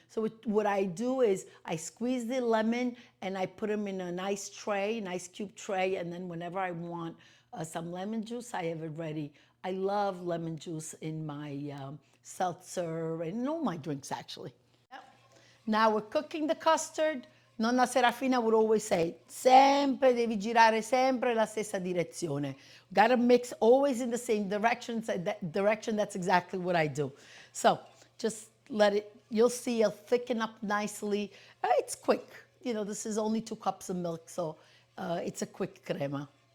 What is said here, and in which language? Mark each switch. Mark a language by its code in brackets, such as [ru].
[en] So what I do is I squeeze the lemon and I put them in a nice tray, nice cube tray, and then whenever I want some lemon juice, I have it ready. I love lemon juice in my seltzer and in all my drinks, actually. Yep. Now we're cooking the custard. Nonna Serafina would always say, [it] sempre devi girare sempre la stessa direzione. [en] Gotta mix always in the same direction. That's exactly what I do. So just let it, you'll see it'll thicken up nicely. It's quick. You know, this is only 2 cups of milk, so it's a quick crema.